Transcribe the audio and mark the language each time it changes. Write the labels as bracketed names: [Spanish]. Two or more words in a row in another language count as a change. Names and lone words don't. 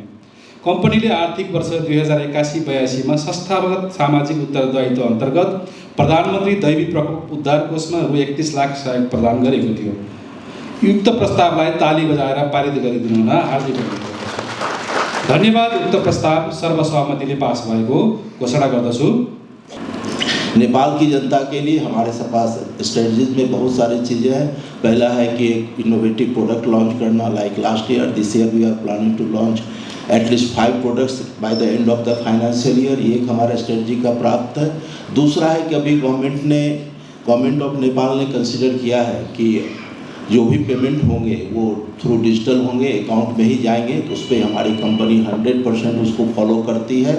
[Nepali] कम्पनीले आर्थिक वर्ष 2081-82 मा संस्थागत सामाजिक उत्तरदायित्व अन्तर्गत प्रधानमन्त्री दैवी प्रकोप उद्धार कोषमा रु 31 लाख सहयोग प्रदान गरेको थियो। युक्त प्रस्तावलाई ताली बजाएर पारित गरिदिनु हुन हार्दिक अनुरोध। धन्यवाद। उक्त प्रस्ताव सर्वसहमतिले पास भएको घोषणा गर्दछु। [Hindi] नेपाल की जनता के लिए हमारे पास स्ट्रेटजीज में बहुत सारी चीज़ें हैं। पहला है कि एक [English] innovative product launch करना, like last year, this year we are planning to launch atleast 5 products by the end of the financial year। [Hindi] ये एक हमारा स्ट्रेटजी का प्राप्त है। दूसरा है कि अभी [English] Government of Nepal [Hindi] ने कंसिडर किया है कि जो भी पेमेंट होंगे वो [English] through digital [Hindi] होंगे, अकाउंट में ही जाएंगे, तो उस पर हमारी कंपनी 100% उसको फॉलो करती है।